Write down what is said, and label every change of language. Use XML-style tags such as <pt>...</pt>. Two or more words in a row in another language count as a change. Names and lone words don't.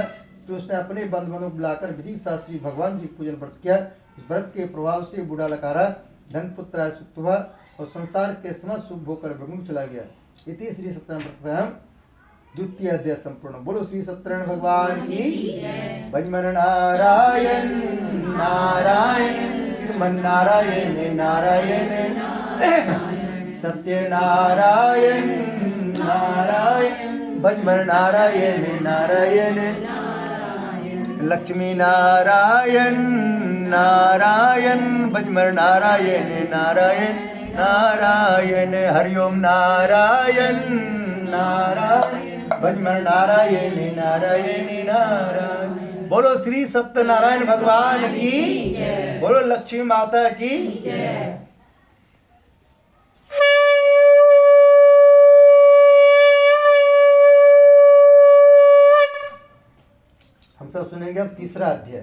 <hi>तो उसने अपने बंधुओं को बुलाकर विधि शास्त्री भगवान जी पूजन व्रत किया। इस व्रत के प्रभाव से बूढ़ा लकड़हारा धन पुत्र आय सुख हुआ और संसार के समस्त सुख भोग कर ब्रह्म चला गया। इति श्री सत्यनारायण व्रत द्वितीय अध्याय संपूर्ण। बोलो श्री सत्यनारायण भगवान की। भजमन नारायण नारायण श्रीमन नारायण नारायण सत्य नारायण नारायण भजमन नारायण नारायण लक्ष्मी नारायण नारायण भजमन नारायण नारायण नारायण हरिओम नारायण नारायण भजमन नारायण नारायण नारायण। बोलो श्री सत्यनारायण भगवान की, बोलो लक्ष्मी माता की। हम सब सुनेंगे अब तीसरा अध्याय।</hi>